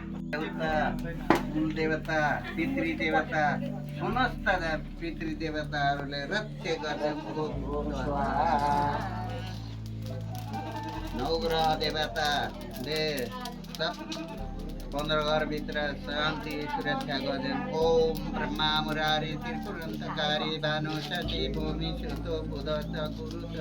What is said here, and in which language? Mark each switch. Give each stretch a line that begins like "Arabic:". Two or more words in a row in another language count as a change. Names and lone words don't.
Nepali: देवता पितृ देवता समस्त पितृ देवताहरूले रत्य गर्छ नवग्रह देवताले सब 15 घरभित्र शान्ति सुरक्षा गर्छन्
Sanskrit: ओम ब्रह्मा मुरारी त्रिपुरन्तकारी भानु सती भूमि सुतो बुध च गुरु